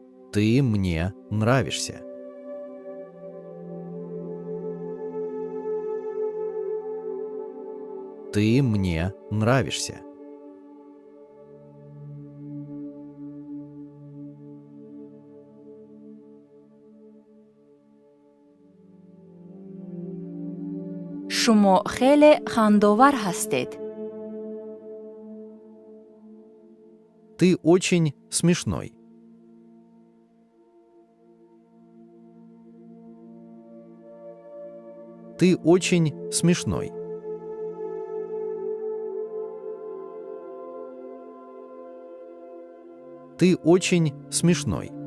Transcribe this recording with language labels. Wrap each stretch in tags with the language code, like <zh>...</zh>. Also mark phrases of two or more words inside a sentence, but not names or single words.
<ru>Ты мне нравишься. Ты мне нравишься.</ru> <tg>шумо хеле хандовар ҳастед.</tg> <ru>Ты очень смешной. Ты очень смешной. Ты очень смешной.</ru>